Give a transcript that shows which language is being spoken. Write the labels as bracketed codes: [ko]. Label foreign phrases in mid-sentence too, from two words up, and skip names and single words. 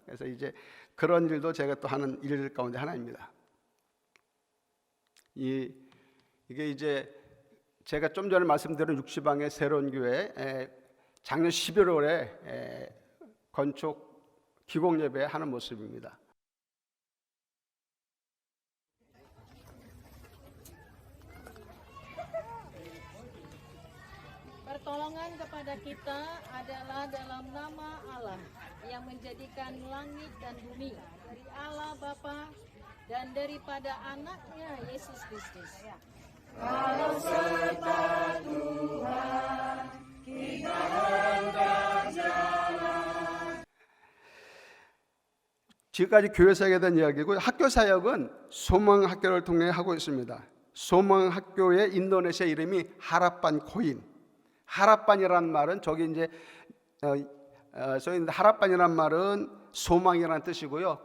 [ko] 그래서 이제 그런 일도 제가 또 하는 일 가운데 하나입니다. 이게 이제 제가 좀 전에 말씀드린 육지방의 새로운 교회 작년 11월에 건축 기공 예배 하는 모습입니다. [id] Pertolongan kepada kita adalah dalam nama Allah yang menjadikan langit dan bumi, dari Allah Bapa dan daripada anaknya Yesus Kristus. Kalau serta Tuhan kita hendak jalan. [ko] 지금까지 교회 사역에 대한 이야기고, 학교 사역은 소망학교를 통해 하고 있습니다. 소망학교의 인도네시아 이름이 하라판 코인. 하라판이라는 말은 저기 이제 하라판이라는 말은 소망이라는 뜻이고요.